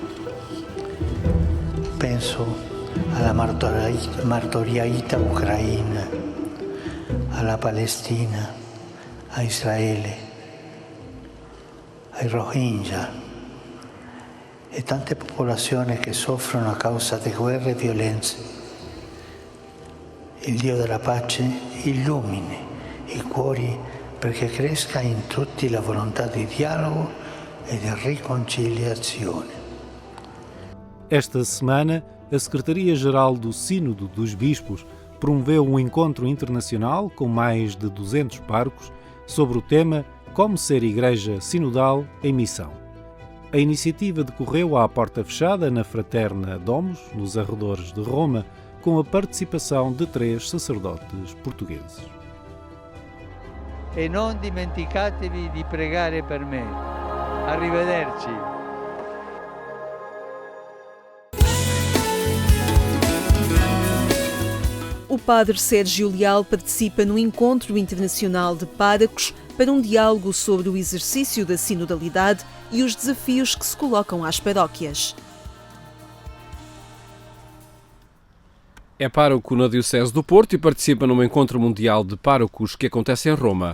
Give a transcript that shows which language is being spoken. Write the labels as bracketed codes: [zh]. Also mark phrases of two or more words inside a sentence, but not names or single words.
[it] Penso alla martoriata Ucraina, alla Palestina, a Israele, ai Rohingya e tante popolazioni che soffrono a causa di guerre e violenze. Il Dio della pace illumini i cuori perché cresca in tutti la volontà di dialogo e di riconciliazione. [pt] Esta semana, a Secretaria-Geral do Sínodo dos Bispos promoveu um encontro internacional com mais de 200 párocos sobre o tema Como ser Igreja Sinodal em Missão. A iniciativa decorreu à porta fechada na Fraterna Domus, nos arredores de Roma, com a participação de 3 sacerdotes portugueses. [it] E non dimenticatevi di pregare per me. Arrivederci. [pt] O padre Sérgio Leal participa no Encontro Internacional de Párocos para um diálogo sobre o exercício da sinodalidade e os desafios que se colocam às paróquias. É pároco na Diocese do Porto e participa num encontro mundial de párocos que acontece em Roma.